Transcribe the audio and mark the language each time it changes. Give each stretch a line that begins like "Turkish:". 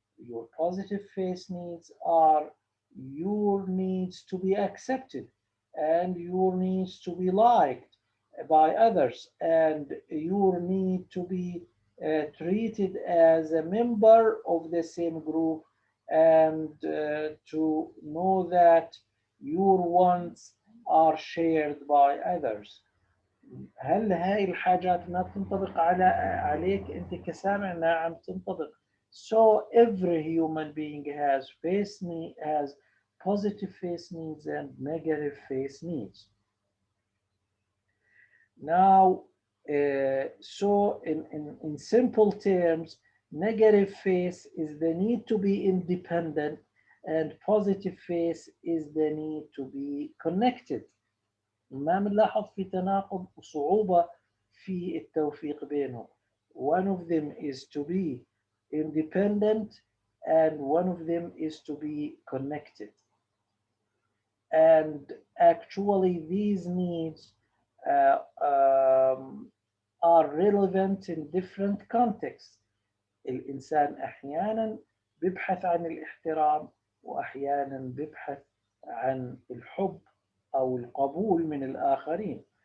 English: Your positive face needs are your needs to be accepted, and your needs to be liked by others, and your need to be treated as a member of the same group, and to know that your wants are shared by others.
Arabic: هل هاي الحاجات ما تنطبق عليك انت كسامع؟ نعم تنطبق.
English: So every human being has positive face needs and negative face needs. Now, so in simple terms, negative face is the need to be independent, and positive face is the need to be connected.
Arabic: ما بنلاحظ في تناقض وصعوبة في التوفيق بينهم.
English: One of them is to be independent, and one of them is to be connected. And actually these needs uh, um, are relevant in different contexts.
Arabic: الإنسان أحيانا بيبحث عن الاحترام، وأحيانا بيبحث عن الحب أو القبول من الآخرين.